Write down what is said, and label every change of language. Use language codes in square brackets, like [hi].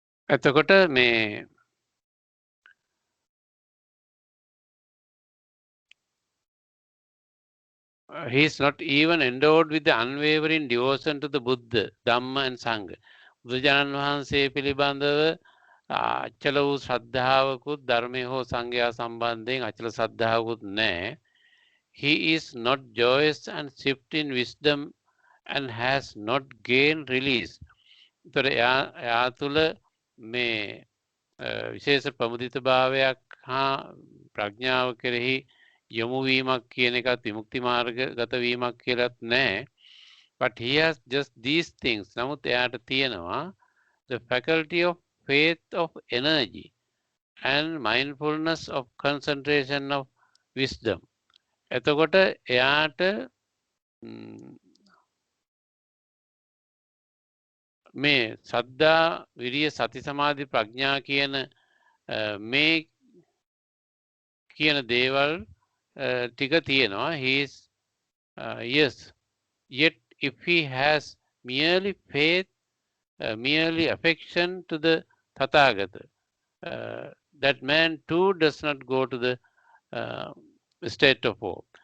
[si] එතකොට මේ [en] he is not even endowed with the unwavering devotion to the Buddha, Dhamma and Sangha. [si] බුදුරජාණන් වහන්සේ පිළිබඳව අචල වූ ශ්‍රද්ධාවකුත් ධර්මය හෝ සංඝයා සම්බන්ධයෙන් අචල ශ්‍රද්ධාවකුත් නැහැ. [en] He is not joyous and swift in wisdom and has not gained release. [si] ඒතර එයා තුළ මේ විශේෂ ප්‍රමුදිත භාවයක් හා ප්‍රඥාව කෙරෙහි යොමු වීමක් කියන එකත් විමුක්ති මාර්ගගත වීමක් කියලාත් නැහැ. [en] But he has just these things. [si] නමුත් එයාට තියෙනවා [en] the faculty of faith, of energy, and mindfulness, of concentration, of wisdom. [si] එතකොට එයාට මේ සද්ධා විරිය සති සමාධි ප්‍රඥා කියන මේ කියන දේවල් ටික තියෙනවා. [en] He is yes, yet if he has merely faith, merely affection to the Tathagata, that man too does not go to the state of woe.